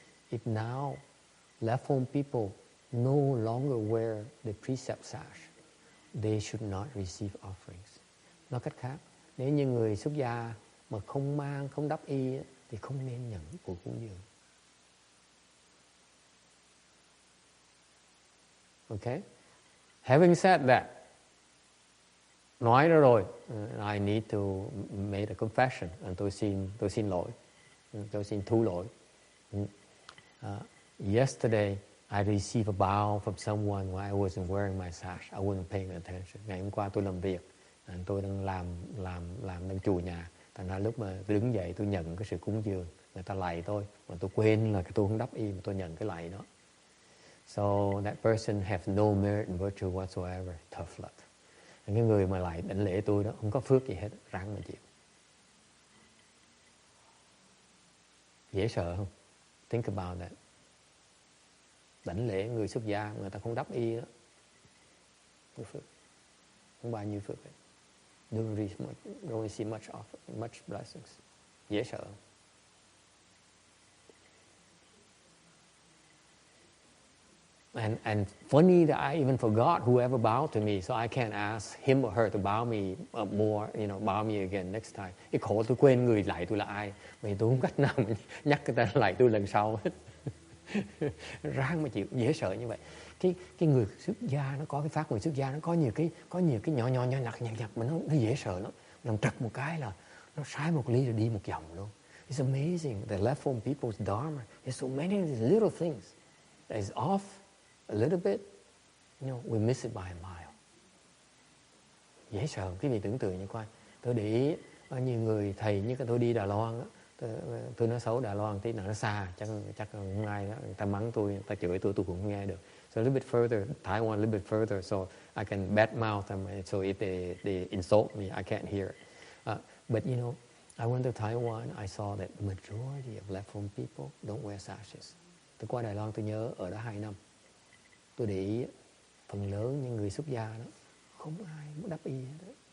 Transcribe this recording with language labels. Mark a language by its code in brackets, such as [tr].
[en] If now left home people no longer wear the precept sash, they should not receive offerings. [vi] Nói cách khác, nếu như người xuất gia mà không đắp y thì không nên nhận của cúng dường. [en] Okay? Having said that, [vi] nói ra rồi, [en] I need to make a confession, [vi] tôi xin lỗi, tôi xin thu lỗi. [en] Yesterday, I received a bow from someone while I wasn't wearing my sash. I wasn't paying attention. [vi] Ngày hôm qua tôi làm việc, tôi đang đang chùa nhà. Thành ra lúc mà tôi đứng dậy tôi nhận cái sự cúng dường, người ta lạy tôi, mà tôi quên là tôi không đắp y mà tôi nhận cái lạy đó. [en] So that person have no merit and virtue whatsoever. Tough luck. [vi] Cái người mà lại đảnh lễ tôi đó không có phước gì hết, ráng mà chịu. Dễ sợ không? [en] Think about that. [vi] Đảnh lễ người xuất gia người ta không đắp y đó, không phước, không bao nhiêu phước hết. [en] Don't receive much blessings. [vi] Dễ sợ. [en] And funny that I even forgot whoever bowed to me, so I can't ask him or her to bow me more, bow me again next time. [vi] Cái khổ tôi quên người lạy tôi là ai, vì tôi không cách nào mà nhắc người ta lạy tôi lần sau hết. Ráng mà chịu, dễ sợ như vậy. Cái người xuất gia nó có cái pháp người xuất gia nó có nhiều cái nhỏ nhặt mà nó dễ sợ lắm. Làm trật một cái là nó sai một ly rồi đi một vòng luôn. [en] It's amazing the left home people's dharma. There's so many of these little things that is off a little bit, we miss it by a mile. [vi] Dễ sợ, quý vị tưởng tượng như coi. Tôi để ý nhiều người thầy như tôi đi Đài Loan á, tôi nói xấu Đài Loan tí nào nó xa, chắc không ai đó, người ta mắng tôi, người ta chửi tôi cũng không nghe được. [en] So a little bit further, Taiwan a little bit further, so I can badmouth them. So if they insult me, I can't hear it. But I went to Taiwan, I saw that majority of left home people don't wear sashes. [vi] Tôi qua Đài Loan tôi nhớ ở đó 2 năm. Tôi để ý phần lớn những người xuất gia đó không ai muốn đắp y hết.